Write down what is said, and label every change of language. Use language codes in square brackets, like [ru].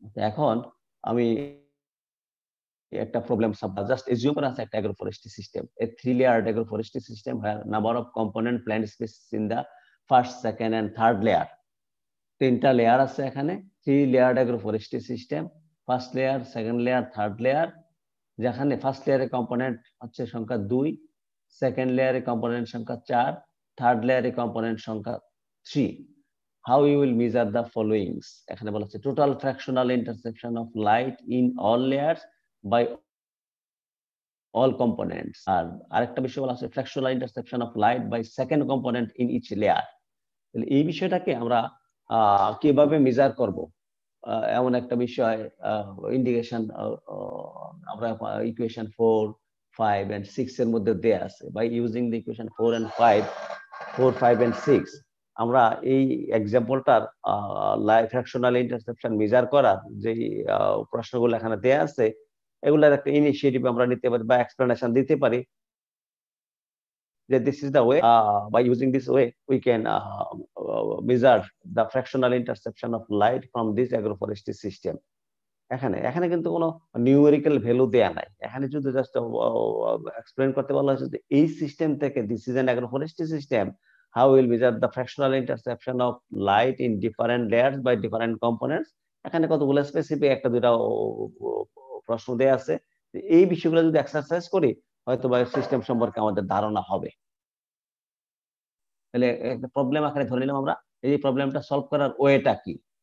[bn] এখন আমি একটা প্রবলেম জাস্ট এজিউম করা আছে একটা অ্যাগ্রোফরেস্ট্রি system, A 3 layer অ্যাগ্রোফরেস্ট্রি system [en] where number of component plant species in the first, second and third layer, [bn] তিনটা লেয়ার আছে এখানে, 3 layer অ্যাগ্রোফরেস্ট্রি system, first layer, second layer, third layer, যেখানে ফার্স্ট লেয়ারে কম্পোনেন্ট হচ্ছে সংখ্যা 2, সেকেন্ড লেয়ারে কম্পোনেন্ট সংখ্যা 4, থার্ড লেয়ারে কম্পোনেন্ট সংখ্যা 3। [en] How you will measure the followings? [bn] এখানে বলা হচ্ছে [en] total fractional interception of light in all layers by all components, [bn] আর আরেকটা বিষয় বলা হচ্ছে [en] fractional interception of light by second component in each layer। [bn] তাহলে এই বিষয়টাকে আমরা কিভাবে মেজার করব, এমন একটা বিষয় ইন্ডিকেশন আমরা ইকুয়েশন 4, 5 and 6 এর মধ্যে দেয়া আছে। By using the equation 4 and 5, 4, 5 and 6 আমরা এই এক্সাম্পলটার লাইট ফ্র্যাকশনাল ইন্টারসেপশন মেজার করার যে প্রশ্নগুলো এখানে দেয়া আছে, এগুলার একটা ইনিশিয়েটিভ আমরা নিতে পারি বা এক্সপ্লেনেশন দিতে পারি [en] that this is the way, by using this way we can measure the fractional interception of light from this agroforestry system। [bn] এখানে কিন্তু কোনো নিউমেরিক্যাল ভ্যালু দেয়া নাই, এখানে শুধু জাস্ট এক্সপ্লেন করতে বলা হয়েছে যে এই সিস্টেম থেকে [en] This is an agroforestry system, how will measure the fractional interception of light in different layers by different components। [bn] এখানে কতগুলো স্পেসিফিক একটা দুটা প্রশ্ন দেয়া আছে, এই বিষয়গুলো যদি এক্সারসাইজ করি হয়তো বা সিস্টেম সম্পর্কে আমাদের ধারণা হবে। তাহলে একটা প্রবলেম আকারে ধরে নিলাম আমরা, এই প্রবলেমটা সলভ করার ওয়েটা কি।